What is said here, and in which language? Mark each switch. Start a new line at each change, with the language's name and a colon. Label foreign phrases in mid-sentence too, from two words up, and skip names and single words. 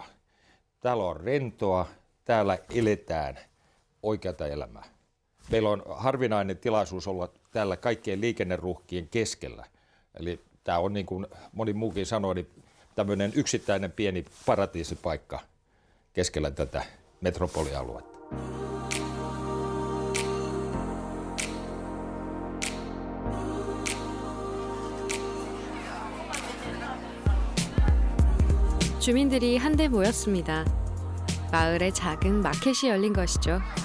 Finnish: Täällä on rentoa, täällä eletään oikeata elämää. Meillä on harvinainen tilaisuus olla täällä kaikkien liikenneruuhkien keskellä. Eli tämä on niin kuin moni muukin sanoi, niin tämmöinen yksittäinen pieni paratiisipaikka keskellä tätä metropolialuetta.
Korean: 주민들이 한데 모였습니다. 마을에 작은 마켓이 열린 것이죠.